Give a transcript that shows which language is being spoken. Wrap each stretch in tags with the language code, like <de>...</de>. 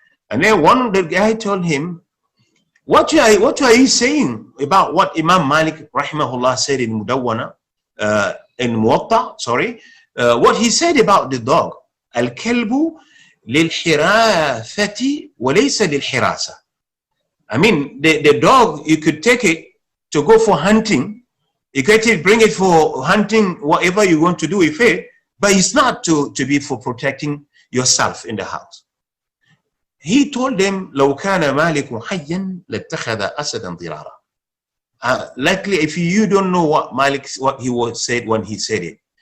<en>And then one the guy told him, what are you saying about what Imam Malik rahimahullah said in Mudawwana, in Muwatta, sorry, what he said about the dog,</en> <ar>al-kalbu lil-hirathati wa laysa lil-hirasa.</ar> <en>I mean, the dog, you could take it to go for hunting, you could bring it for hunting, whatever you want to do with it, but it's not to be for protecting yourself in the house. he told them,</en> <ar>لو كان مالك حيا لاتخذ أسدا ضرارا.</ar> <en>Likely, if you don't know what he was said when he said it.</en>